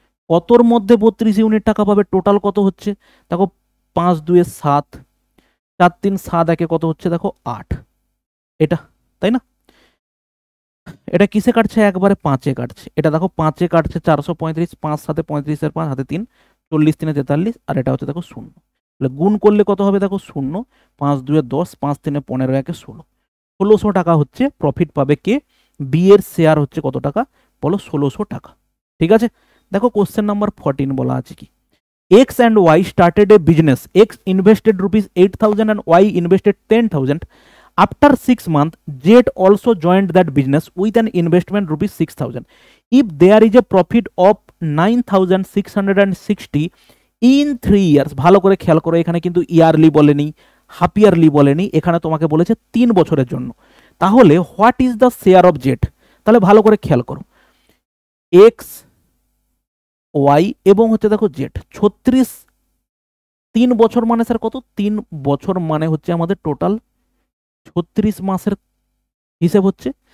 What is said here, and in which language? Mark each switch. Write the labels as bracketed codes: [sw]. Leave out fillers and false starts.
[bn] কতর মধ্যে 32 ইউনিট টাকা পাবে, টোটাল কত হচ্ছে দেখো 5 2 7, 4 3 7 1 কত হচ্ছে দেখো 8, এটা তাই না, এটা কিসে কাটছে একবারে 5-এ কাটছে, এটা দেখো 5-এ কাটছে 435, 5 7 35 এর 5 হাতে 3, 40 3 43, আর এটা হচ্ছে দেখো 0, তাহলে গুণ করলে কত হবে দেখো 0, 5 2 10, 5 3 15 1 16, 1600 টাকা হচ্ছে প্রফিট পাবে কে, বি এর শেয়ার হচ্ছে কত টাকা বলো 1600 টাকা। ঠিক আছে, দেখো কোশ্চেন নাম্বার 14 বলা আছে কি, [en] X and Y started a business. X invested rupees 8,000 and Y invested 10,000. After 6 months, Z also joined that business with an investment rupees 6,000. If there is a profit of 9,660 in 3 years, [bn] ভালো করে খেয়াল করো, এখানে কিন্তু yearly বলেনি, half yearly বলেনি, এখানে তোমাকে বলেছে 3 বছরের জন্য। তাহলে [en] what is the share of Z, [bn] তাহলে ভালো করে খেয়াল করো, এক্স ওয়াই এবং হচ্ছে দেখো জেড 36, 3 বছর মানে স্যার কত, 3 বছর মানে হচ্ছে আমাদের টোটাল 36 মাসের হিসেব হচ্ছে।